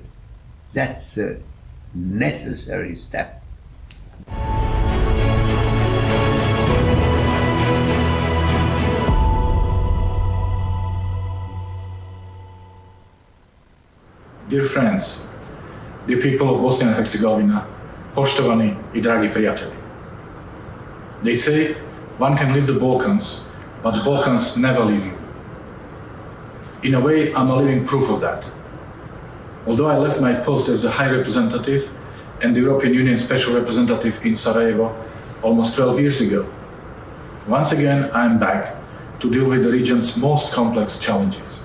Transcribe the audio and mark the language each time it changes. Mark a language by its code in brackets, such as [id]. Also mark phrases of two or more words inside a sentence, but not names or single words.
[en] That's a necessary step. Dear friends, dear people of Bosnia and Herzegovina, [bs] poštovani I dragi prijatelji. [en] They say one can leave the Balkans, but the Balkans never leave you. In a way, I'm a living proof of that. Although I left my post as the High Representative and the European Union Special Representative in Sarajevo almost 12 years ago, once again I'm back to deal with the region's most complex challenges.